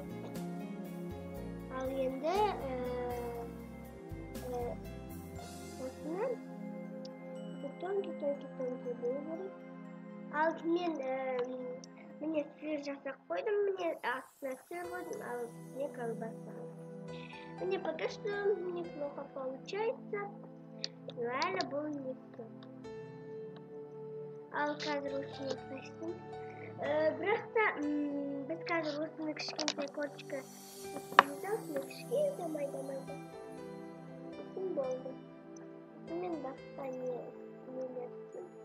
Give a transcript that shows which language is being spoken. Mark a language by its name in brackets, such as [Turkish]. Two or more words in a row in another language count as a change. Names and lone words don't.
[Kazakh] Ал енді осыны тонкий болу керек. Ал мен міне сыр жасап қойдым, міне астына сыр қойдым, ал үстіне колбаса. [Russian] Мне пока что неплохо получается. Реально было легко. [Kazakh] Ал қазір осыны қастым. Бірақ та біз қазір осыны кішкентай корочка жасаймыз, осыны кішкентай майда. Осыны болды. Мен басқа нелерсін.